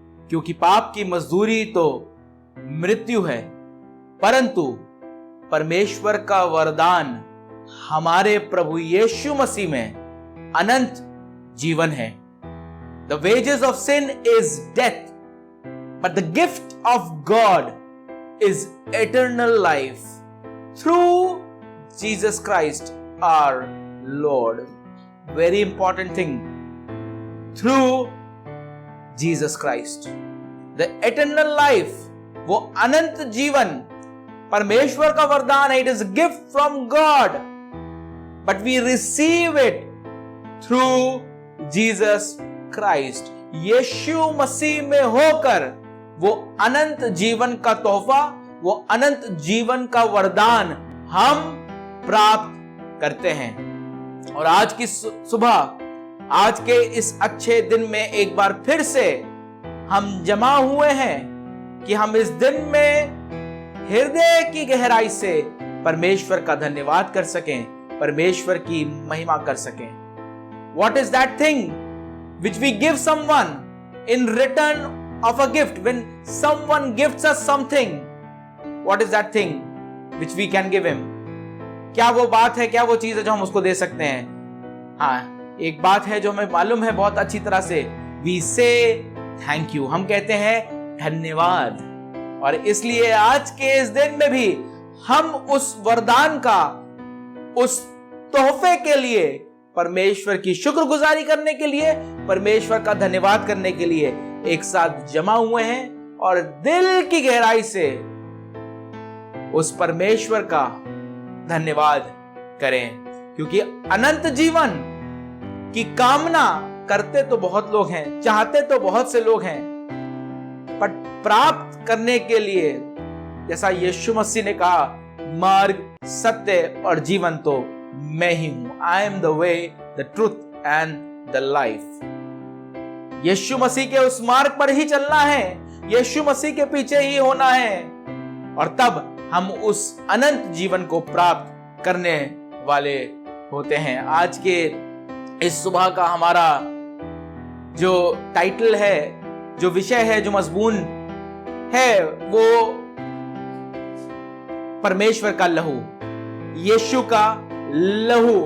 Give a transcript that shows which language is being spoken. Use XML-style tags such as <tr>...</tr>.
<hi>क्योंकि पाप की मजदूरी तो मृत्यु है, परंतु परमेश्वर का वरदान हमारे प्रभु यीशु मसीह में अनंत जीवन है।</hi> <en>The wages of sin is death, but the gift of God is eternal life through Jesus Christ our Lord. Very important thing. Through Jesus Christ. The eternal life,</en> <hi>वो अनंत जीवन परमेश्वर का वरदान है।</hi> <en>It is a gift from God, but we receive it through Jesus Christ.</en> <hi>यीशु मसीह में होकर वो अनंत जीवन का तोहफा, वो अनंत जीवन का वरदान हम प्राप्त करते हैं। और आज की सुबह, आज के इस अच्छे दिन में एक बार फिर से हम जमा हुए हैं कि हम इस दिन में हृदय की गहराई से परमेश्वर का धन्यवाद कर सकें, परमेश्वर की महिमा कर सकें।</hi> <en>What is that thing which we give someone in return of a gift? When someone gives us something, what is that thing which we can give him?</en> <hi>क्या वो बात है, क्या वो चीज है जो हम उसको दे सकते हैं? हाँ, एक बात है जो हमें मालूम है बहुत अच्छी तरह से,</hi> <en>we say thank you,</en> <hi>हम कहते हैं धन्यवाद। और इसलिए आज के इस दिन में भी हम उस वरदान का, उस तोहफे के लिए परमेश्वर की शुक्रगुजारी करने के लिए, परमेश्वर का धन्यवाद करने के लिए एक साथ जमा हुए हैं और दिल की गहराई से उस परमेश्वर का धन्यवाद करें। क्योंकि अनंत जीवन की कामना करते तो बहुत लोग हैं, चाहते तो बहुत से लोग हैं, पर प्राप्त करने के लिए जैसा यीशु मसीह ने कहा, मार्ग, सत्य और जीवन तो मैं ही हूं।</hi> <en>I am the way, the truth and the life.</en> <hi>यीशु मसीह के उस मार्ग पर ही चलना है, यीशु मसीह के पीछे ही होना है, और तब हम उस अनंत जीवन को प्राप्त करने वाले होते हैं। आज के इस सुबह का हमारा जो टाइटल है, जो विषय है, जो मजमून है, वो परमेश्वर का लहू, यीशु का लहू।</hi>